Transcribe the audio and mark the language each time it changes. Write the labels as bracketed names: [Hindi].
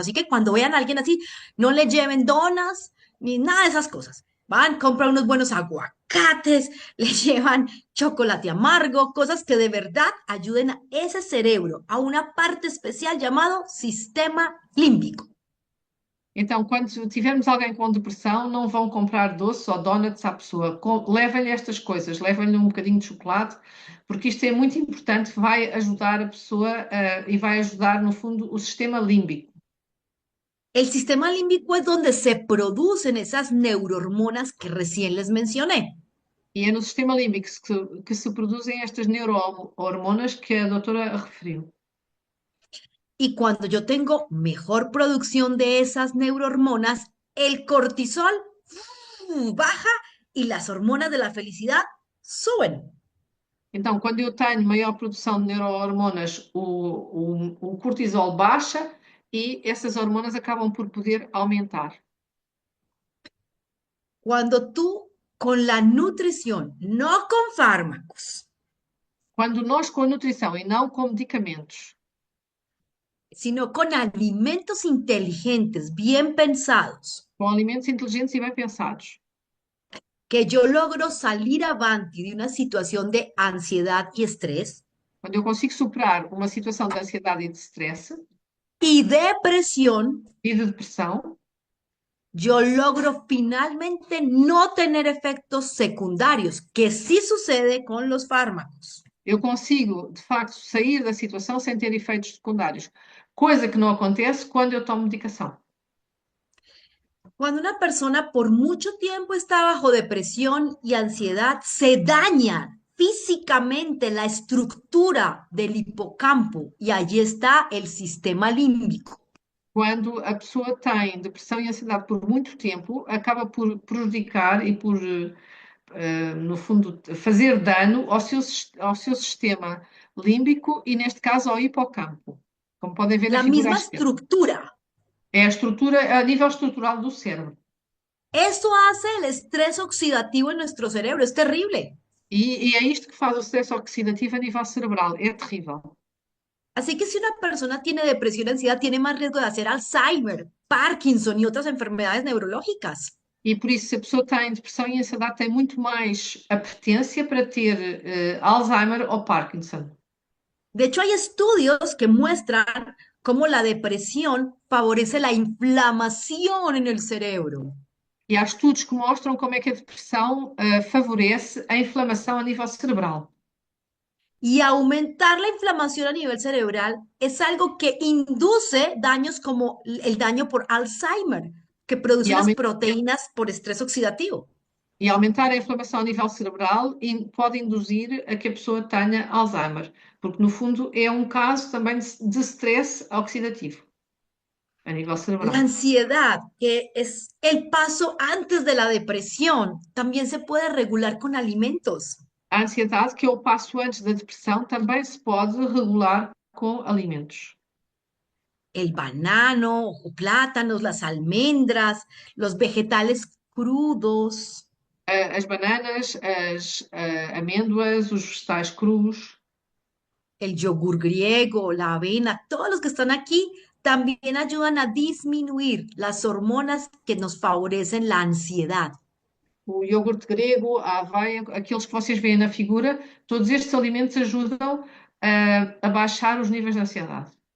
[Spanish] Así que cuando vean a alguien así, no le lleven donas ni nada de esas cosas. Van, compran unos buenos aguacates, le llevan chocolate amargo, cosas que de verdad ayuden a ese cerebro, a una parte especial llamado sistema límbico. [Portuguese] Então, quando tivermos alguém com depressão, não vão comprar doces ou donuts à pessoa. Levem-lhe estas coisas, levem-lhe um bocadinho de chocolate, porque isto é muito importante, vai ajudar a pessoa e vai ajudar, no fundo, o sistema límbico. [Spanish] El sistema límbico es donde se producen esas neurohormonas que recién les mencioné. [Portuguese] E é no sistema límbico que se produzem estas neurohormonas que a doutora referiu. [Spanish] Y cuando yo tengo mejor producción de esas neurohormonas, el cortisol baja y las hormonas de la felicidad suben. [Portuguese] Então, quando eu tenho maior produção de neurohormonas, o cortisol baixa e essas hormonas acabam por poder aumentar. [Spanish] Cuando tú con la nutrición, no con fármacos, [Portuguese] Quando nós, com a nutrição e não com medicamentos, [Spanish] sino con alimentos inteligentes, bien pensados, [Portuguese] com alimentos inteligentes e bem pensados, [Spanish] que yo logro salir avante de una situación de ansiedad y estrés [Portuguese] quando eu consigo superar uma situação de ansiedade e de stress [Spanish] y depresión, [Portuguese] e de depressão, [Spanish] yo logro finalmente no tener efectos secundarios, que sí sucede con los fármacos. [Portuguese] eu consigo, de facto, sair da situação sem ter efeitos secundários, coisa que não acontece quando eu tomo medicação. [Spanish] Cuando una persona por mucho tiempo está bajo depresión y ansiedad, se daña físicamente la estructura del hipocampo y allí está el sistema límbico. [Portuguese] Quando a pessoa tem depressão e ansiedade por muito tempo, acaba por prejudicar e por, no fundo, fazer dano ao seu sistema límbico e, neste caso, ao hipocampo. Como podem ver na [Spanish] La [Portuguese] figura à [Spanish] misma [Portuguese] esquerda. [Spanish] estructura. [Portuguese] É a estrutura, a nível estrutural do cérebro. [Spanish] Eso hace el estrés oxidativo en nuestro cerebro. Es terrible. [Portuguese] E é isto que faz o stress oxidativo a nível cerebral. É terrível. [Spanish] Así que si una persona tiene depresión y ansiedad, tiene más riesgo de hacer Alzheimer, Parkinson y otras enfermedades neurológicas. [Portuguese] E por isso, se a pessoa tem depressão e ansiedade, tem muito mais apetência para ter Alzheimer ou Parkinson. [Spanish] De hecho, hay estudios que muestran cómo la depresión favorece la inflamación en el cerebro. [Portuguese] E há estudos que mostram como é que a depressão favorece a inflamação a nível cerebral. [Spanish] Y aumentar la inflamación a nivel cerebral es algo que induce daños como el daño por Alzheimer, que produce [Portuguese] E, [Spanish] unas [Portuguese] aumen- [Spanish] proteínas por estrés oxidativo. [Portuguese] e aumentar a inflamação a nível cerebral pode induzir a que a pessoa tenha Alzheimer, porque no fundo é um caso também de stress oxidativo a nível [Spanish] La [Portuguese] cerebral. [Spanish] ansiedad, que es el paso antes de la depresión, también se puede regular con alimentos. [Portuguese] A ansiedade, que é o passo antes da depressão, também se pode regular com alimentos. [Spanish] El banano, o plátanos, las almendras, los vegetales crudos, [Portuguese] As bananas, as amêndoas, os vegetais crus, [Spanish] el yogur griego, la avena, todos los que están aquí también ayudan a disminuir las hormonas que nos favorecen la ansiedad. [Portuguese] O iogurte grego, a aveia, aqueles que vocês veem na figura, todos estes alimentos ajudam a baixar os níveis de ansiedade.